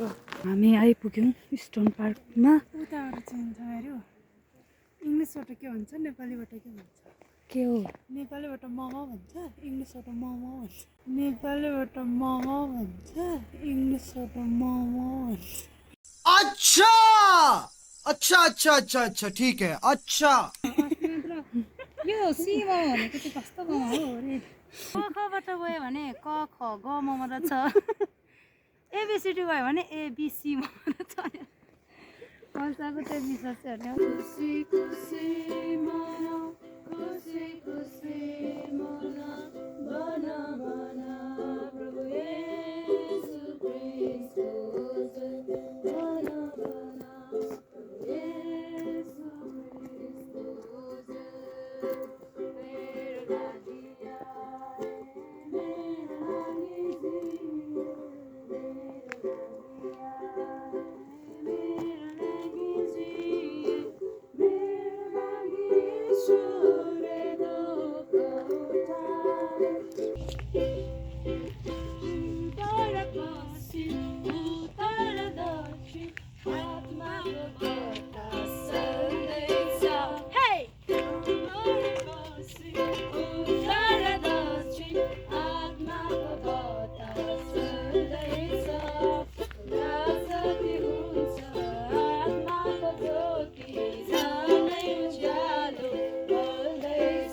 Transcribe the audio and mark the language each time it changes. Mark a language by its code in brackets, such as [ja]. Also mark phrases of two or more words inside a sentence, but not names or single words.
[ne] हामी आइपुग्यौँ स्टोन पार्कमा। उताबाट चिन्छ अरे इङ्ग्लिसबाट के भन्छ नेपालीबाट के भन्छ? के हो? नेपालीबाट मोमो भन्छ, इङ्ग्लिसबाट मोमो भन्छ। नेपालीबाट मोमो भन्छ, इङ्ग्लिसबाट मोमो भन्छ। [hi] अच्छा अच्छा अच्छा अच्छा अच्छा ठीक है अच्छा। [ne] यो सीमा भनेको चाहिँ कस्तो गाउँ हो रे? कखबाट गयो भने क ख ग म रहेछ। एबिसिडी गयो भने एबिसी म रहेछ। पैसाको चाहिँ विश्वास चाहिँ खुसी खुसी मना खुसी खुसी मना बना बना प्रभु येशू क्रिस्तो बना बना प्रभु येशू क्रिस्तो मेरो लागि आए मेरो लागि जिए मेरो लागि आए मेरो लागि जिए मेरो लागि ईश्वरले दुःख उठाए। उतर पश्चिम उतर दक्षिण आत्माको बतास चल्दैछ। हे उतर पश्चिम उतर दक्षिण आत्माको बतास चल्दैछ। राजती हुन्छ आत्माको ज्योति झनै उज्यालो बल्दैछ।